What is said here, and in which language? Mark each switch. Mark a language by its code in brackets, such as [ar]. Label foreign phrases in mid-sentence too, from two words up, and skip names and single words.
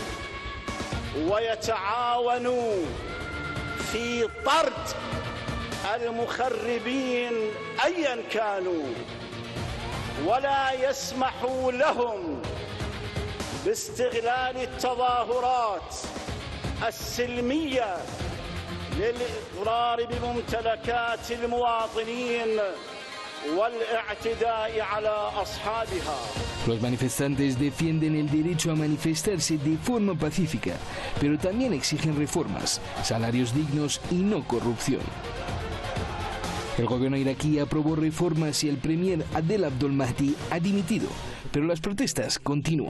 [ar] ويتعاونوا في طرد المخربين أيا كانوا ولا يسمحوا لهم باستغلال التظاهرات السلمية للإضرار بممتلكات المواطنين والاعتداء على أصحابها. [es] Los manifestantes defienden el derecho a manifestarse de forma pacífica, pero también exigen reformas, salarios dignos y no corrupción. El gobierno iraquí aprobó reformas y el premier Adel Abdul Mahdi ha dimitido, pero las protestas continúan.